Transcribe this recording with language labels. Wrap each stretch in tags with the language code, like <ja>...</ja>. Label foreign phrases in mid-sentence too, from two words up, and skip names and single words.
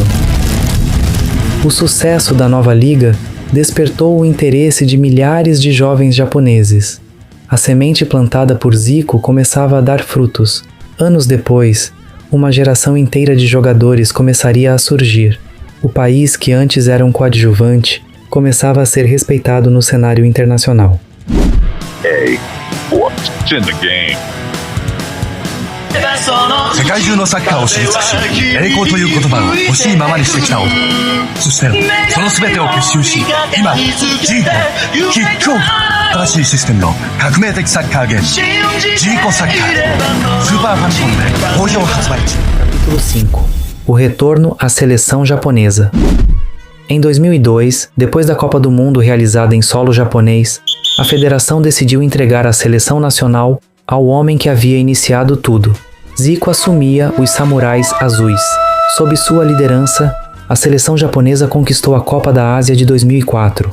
<pt>O sucesso da nova liga despertou o interesse de milhares de jovens japoneses. A semente plantada por Zico começava a dar frutos. Anos depois, uma geração inteira de jogadores começaria a surgir. O país, que antes era um coadjuvante, começava a ser respeitado no cenário internacional.</pt> <en>Hey, what's in the game?</en> <ja>世界中のサッカーを知り尽くし、栄光という言葉を欲しいままにしてきた男。そしてその全てを結集し、今ジーコキックオフ。新しいシステムの革命的サッカーゲーム、ジーコサッカー。スーパーファミコンで好評発売中。</ja> <pt>Capítulo 5. O retorno à seleção japonesa. Em 2002, depois da Copa do Mundo realizada em solo japonês, a federação decidiu entregar a seleção nacional ao homem que havia iniciado tudo. Zico assumia os Samurais Azuis. Sob sua liderança, a seleção japonesa conquistou a Copa da Ásia de 2004.</pt>